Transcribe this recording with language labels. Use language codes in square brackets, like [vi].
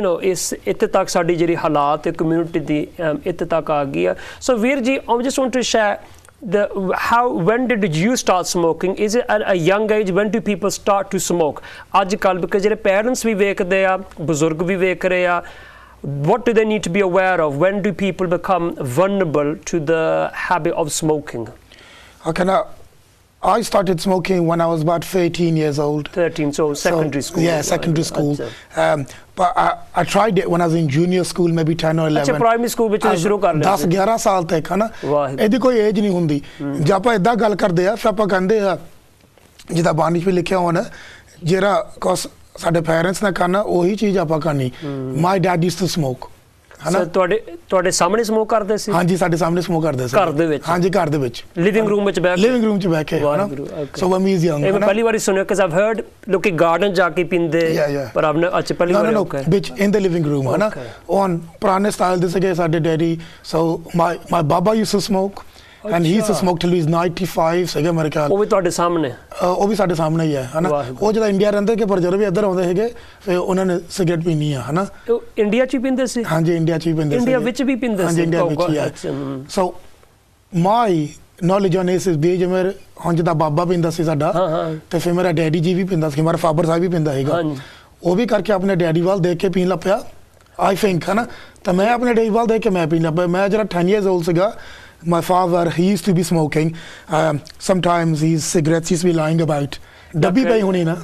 [pa] ਇਸ ਇੱਥੇ ਤੱਕ ਸਾਡੀ ਜਿਹੜੀ ਹਾਲਾਤ ਹੈ ਕਮਿਊਨਿਟੀ ਦੀ ਇੱਥੇ ਤੱਕ ਆ ਗਈ ਆ ਸੋ ਵੀਰ ਜੀ [en] I just want to share when did you start smoking is it at a young age when do people start to smoke [pa] ਅੱਜ ਕੱਲ੍ਹ [en] because [pa] ਜਿਹੜੇ ਪੇਰੈਂਟਸ ਵੀ ਵੇਖਦੇ ਆ ਬਜ਼ੁਰਗ ਵੀ ਵੇਖ ਰਹੇ ਆ [en] what do they need to be aware of when do people become vulnerable to the habit of smoking I started smoking when I was about 13 years old 13 so secondary school secondary school but I tried it when I was in junior school maybe 10 or 11 [pa] ਅੱਛਾ primary school ਵਿੱਚ ਸ਼ੁਰੂ ਕਰ ਲਿਆ 10-11 ਸਾਲ ਤੱਕ ਹਨਾ ਇਹਦੀ ਕੋਈ ਏਜ ਨਹੀਂ ਹੁੰਦੀ ਜੇ ਆਪਾਂ ਇਦਾਂ ਗੱਲ ਕਰਦੇ ਆ ਫਿਰ ਆਪਾਂ ਕਹਿੰਦੇ ਆ ਜਿੱਦਾਂ ਬਾਣੀ 'ਚ ਵੀ ਲਿਖਿਆ ਹੋਣਾ ਜਿਹੜਾ ਕੁਛ ਸਾਡੇ ਪੇਰੈਂਟਸ ਨੇ ਕਰਨਾ ਉਹੀ ਚੀਜ਼ ਆਪਾਂ ਕਰਨੀ [en] my dad used to smoke [pa] ਹਨਾ ਤੁਹਾਡੇ ਸਾਹਮਣੇ ਸਮੋਕ ਕਰਦੇ ਸੀ ਹਾਂਜੀ ਸਾਡੇ ਸਾਹਮਣੇ ਸਮੋਕ ਕਰਦੇ ਸੀ ਘਰ ਦੇ ਵਿੱਚ ਹਾਂਜੀ ਘਰ ਦੇ ਵਿੱਚ ਲਿਵਿੰਗ ਰੂਮ ਵਿੱਚ ਬੈਠ ਕੇ [en] ਹਨਾ so when we was young [pa] ਮੈਂ ਪਹਿਲੀ ਵਾਰੀ ਸੁਣਿਆ [en] because I've heard [pa] ਲੋਕੀ ਗਾਰਡਨ ਜਾ ਕੇ ਪੀਂਦੇ ਪਰ ਆਪਨੇ ਅੱਛਾ ਪਹਿਲੀ ਵਾਰ [en] ਵਿੱਚ in the living room ਹਨਾ on [pa] ਪੁਰਾਣੇ ਸਟਾਈਲ ਦੇ ਸੀਗੇ ਸਾਡੇ daddy [en] so my baba used to smoke and he used to smoke till he was 95 [pa] ਸੀਗਾ ਮੇਰੇ ਖਿਆਲ ਉਹ ਵੀ ਤੁਹਾਡੇ ਸਾਹਮਣੇ ਉਹ ਵੀ ਸਾਡੇ ਸਾਹਮਣੇ ਹੀ ਹੈ ਹਨਾ ਉਹ ਜਿਹੜਾ ਇੰਡੀਆ ਰਹਿੰਦੇ ਕਿ ਪਰ ਜਦੋਂ ਵੀ ਇੱਧਰ ਆਉਂਦੇ ਹੈਗੇ ਫਿਰ ਉਹਨਾਂ ਨੇ ਸਿਗਰਟ ਪੀਣੀ ਆ ਹਨਾ ਇੰਡੀਆ 'ਚ ਹੀ ਪੀਂਦੇ ਸੀ ਹਾਂਜੀ ਇੰਡੀਆ 'ਚ ਹੀ ਪੀਂਦੇ ਸੀ ਇੰਡੀਆ ਵਿੱਚ ਵੀ ਪੀਂਦੇ ਸੀ ਹਾਂਜੀ ਇੰਡੀਆ ਵਿੱਚ ਹੀ [en] so my knowledge on this is [pa] ਵੀ ਜਿਵੇਂ ਹੁਣ ਜਿੱਦਾਂ ਬਾਬਾ ਪੀਂਦਾ ਸੀ ਸਾਡਾ ਤੇ ਫਿਰ ਮੇਰਾ ਡੈਡੀ ਜੀ ਵੀ ਪੀਂਦਾ ਸੀ ਮੇਰਾ ਫਾਦਰ ਸਾਹਿਬ ਵੀ ਪੀਂਦਾ ਹੈਗਾ ਉਹ ਵੀ ਕਰਕੇ ਆਪਣੇ ਡੈਡੀ ਵੱਲ ਦੇਖ ਕੇ ਪੀਣ ਲੱਗ ਪਿਆ [en] I think [pa] ਹਨਾ ਤਾਂ ਮੈਂ ਆਪਣੇ ਡੈਡੀ ਵੱਲ ਦੇਖ ਕੇ ਮੈਂ ਪੀਣ ਲੱਗ ਪਿਆ ਮੈਂ ਜਿਹੜਾ [en] 10 years old [pa] ਸੀਗਾ [en] my father he used to be smoking sometimes his cigarettes used to be lying about [pa] ਡੱਬੀ ਪਈ ਹੋਣੀ ਨਾ